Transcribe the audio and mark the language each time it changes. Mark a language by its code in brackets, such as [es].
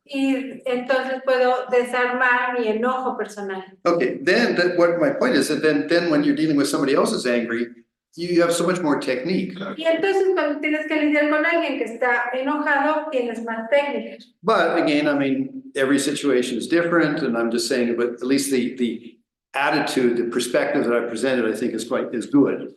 [es] Y entonces puedo desarmar mi enojo personal. [en] Okay, then what my point is that then when you're dealing with somebody else who's angry, you have so much more technique. [es] Y entonces cuando tienes que lidiar con alguien que está enojado, tienes más técnicas. [en] But again, I mean, every situation is different, and I'm just saying, but at least the attitude, the perspective that I presented, I think is good.